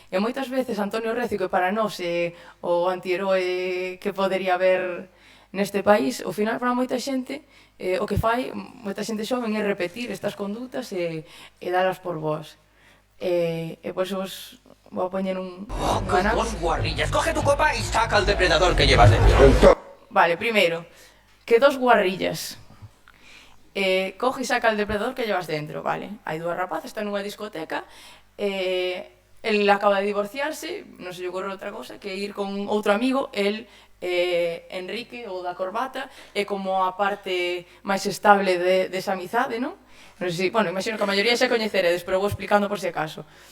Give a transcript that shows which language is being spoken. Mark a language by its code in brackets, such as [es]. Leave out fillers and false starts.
[gl] E moitas veces Antonio Recio, que para nós é o antiheroe que podería haber neste país, ao final para moita xente o que fai moita xente xoven é repetir estas condutas e dalas por boas. E por iso vos vou a poñer un anaco. [es] Dos guarrillas, coge tu copa y saca al depredador que llevas dentro. [gl] Vale, primeiro, que 2 guarrillas. Coge e [es] saca al depredador que llevas dentro, [gl] vale. Hai 2 rapazas, están nunha discoteca, el acaba de divorciarse, non se lle ocorre outra cosa que ir con outro amigo, el Enrique, o da corbata, é como a parte máis estable desa amizade, non? Non sei se, bueno, imagino que a maioría xa coñeceredes, pero vou explicando por si acaso.